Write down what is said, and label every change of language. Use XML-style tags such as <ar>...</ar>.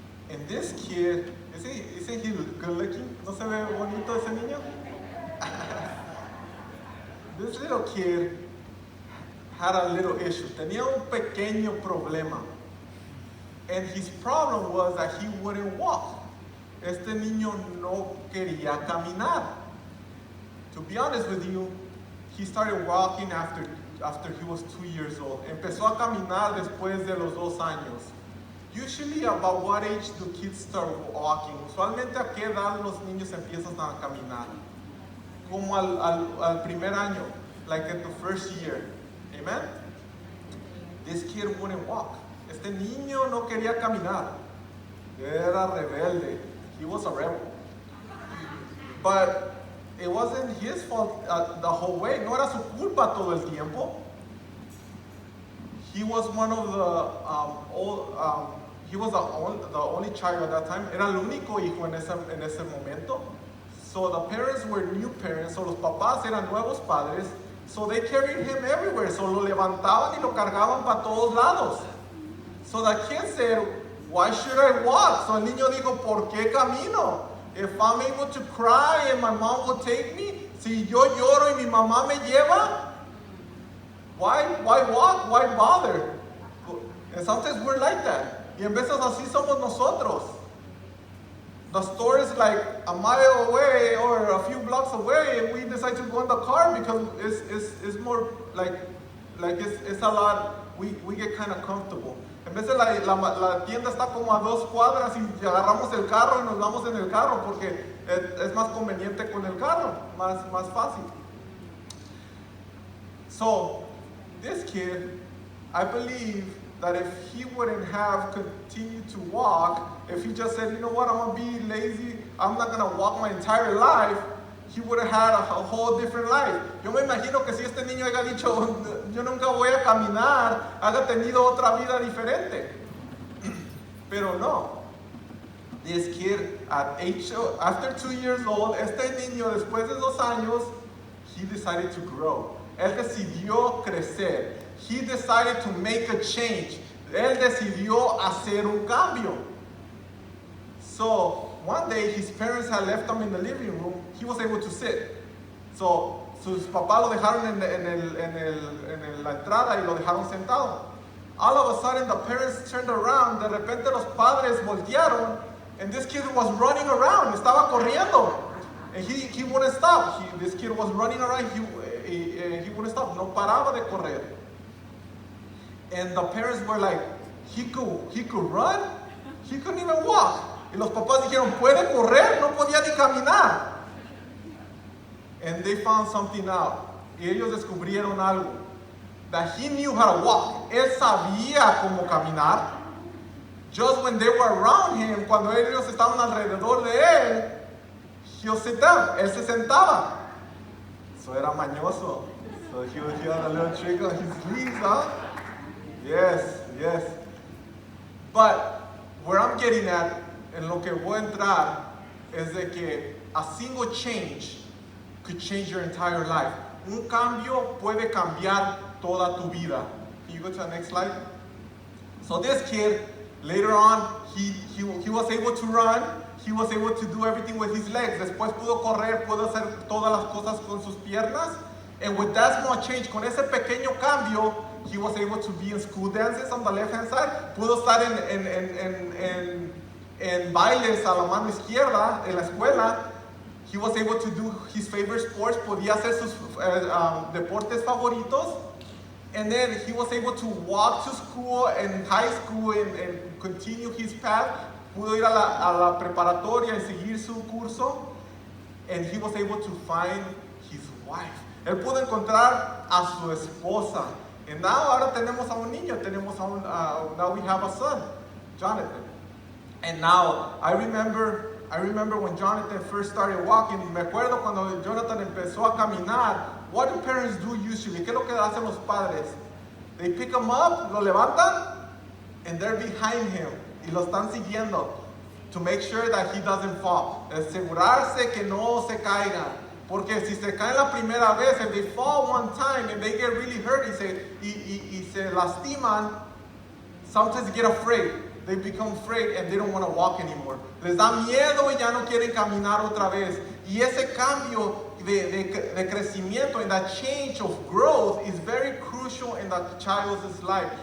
<en>And this kid, isn't he good looking?</en> <es>¿No se ve bonito ese niño?</es> <en>This little kid had a little issue.</en> <es>Tenía un pequeño problema.</es> <en>And his problem was that he wouldn't walk.</en> <es>Este niño no quería caminar.</es> <en>To be honest with you, he started walking after he was 2 years old.</en> <es>Empezó a caminar después de los 2 años.</es> <en>Usually, about what age do kids start walking?</en> <es>Usualmente, ¿a qué edad los niños empiezan a caminar? Como al primer año,</es> <en>like at the first year. Amen? This kid wouldn't walk.</en> <es>Este niño no quería caminar. Era rebelde.</es> <en>He was a rebel. But it wasn't his fault the whole way.</en> <es>No era su culpa todo el tiempo.</es> <en>He was one of the he was the only child at that time.</en> <es>Era el único hijo en ese momento.</es> <en>So the parents were new parents.</en> <es>So los papás eran nuevos padres.</es> <en>So they carried him everywhere.</en> <es>So lo levantaban y lo cargaban para todos lados.</es> <en>So the kid said, why should I walk?</en> <es>So el niño dijo, ¿por qué camino?</es> <en>If I'm able to cry and my mom will take me,</en> <es>si yo lloro y mi mamá me lleva,</es> <en>why walk? Why bother? And sometimes we're like that.</en> <es>Y en veces así somos nosotros.</es> <en>The store is like a mile away or a few blocks away, and we decide to go in the car because it's more like it's a lot. We get kind of comfortable.</en> <es>En vez de la tienda está como a 2 cuadras y agarramos el carro y nos vamos en el carro porque es más conveniente con el carro, más fácil.</es> <en>So this kid, I believe that if he wouldn't have continued to walk, if he just said, you know what, I'm going to be lazy, I'm not going to walk my entire life, he would have had a whole different life.</en> <es>Yo me imagino que si este niño haya dicho, yo nunca voy a caminar, haya tenido otra vida diferente. Pero no.</es> <en>This kid, after 2 years old,</en> <es>este niño después de 2 años,</es> <en>he decided to grow.</en> <es>Él decidió crecer.</es> <en>He decided to make a change.</en> <es>Él decidió hacer un cambio.</es> <en>So, one day his parents had left him in the living room. He was able to sit.</en> <es>So, sus papás lo dejaron en la entrada y lo dejaron sentado.</es> <en>All of a sudden, the parents turned around.</en> <es>De repente, los padres voltearon,</es> <en>and this kid was running around.</en> <es>Estaba corriendo.</es> <en>And he wouldn't stop. This kid was running around. He wouldn't stop.</en> <es>No paraba de correr.</es> <en>And the parents were like, he could run? He couldn't even walk.</en> <es>Y los papás dijeron, ¿puede correr? No podía ni caminar.</es> <en>And they found something out.</en> <es>Y ellos descubrieron algo.</es> <en>That he knew how to walk.</en> <es>Él sabía cómo caminar.</es> <en>Just when they were around him,</en> <es>cuando ellos estaban alrededor de él,</es> <en>he'll sit down.</en> <es>Él se sentaba. So era mañoso.</es> <en>So he had a little trick on his sleeves, huh? Yes. But where I'm getting at,</en> <es>en lo que voy a entrar, es de que</es> <en>a single change could change your entire life.</en> <es>Un cambio puede cambiar toda tu vida.</es> <en>Can you go to the next slide? So this kid, later on, he was able to run. He was able to do everything with his legs.</en> <es>Después pudo correr, pudo hacer todas las cosas con sus piernas.</es> <en>And with that small change,</en> <es>con ese pequeño cambio,</es> <en>he was able to be in school dances on the left-hand side.</en> <es>Pudo estar en bailes a la mano izquierda en la escuela.</es> <en>He was able to do his favorite sports.</en> <es>Podía hacer sus deportes favoritos.</es> <en>And then he was able to walk to school and high school and continue his path.</en> <es>Pudo ir a la preparatoria y seguir su curso.</es> <en>And he was able to find his wife.</en> <es>Él pudo encontrar a su esposa.</es> <en>And now</en> <es>ahora tenemos a un niño.</es> <en>Now we have a son, Jonathan. And now I remember when Jonathan first started walking.</en> <es>Me acuerdo cuando Jonathan empezó a caminar.</es> <en>What do parents do usually?</en> <es>¿Qué es lo que hacen los padres?</es> <en>They pick him up,</en> <es>lo levantan,</es> <en>and they're behind him.</en> <es>Y lo están siguiendo</es> <en>to make sure that he doesn't fall.</en> <es>Asegurarse que no se caiga. Porque si se caen la primera vez,</es> <en>if they fall one time and they get really hurt</en> <es>y se lastiman,</es> <en>Sometimes they get afraid. They become afraid and they don't want to walk anymore.</en> <es>Les da miedo y ya no quieren caminar otra vez. Y ese cambio de crecimiento</es> <en>and that change of growth is very crucial in the child's life.</en>